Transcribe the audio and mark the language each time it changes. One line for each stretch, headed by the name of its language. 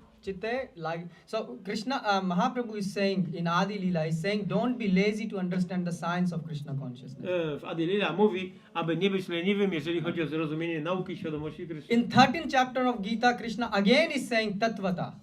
English: Chitte, like, so Krishna, Mahaprabhu is saying in Adi Leela, is saying, don't be lazy to understand the science of Krishna consciousness.
Polish: W Adi Lila mówi, aby nie być leniwym, jeżeli chodzi o zrozumienie nauki świadomości Kryszny.
English: In 13th chapter of Gita, Krishna again is saying tatvata.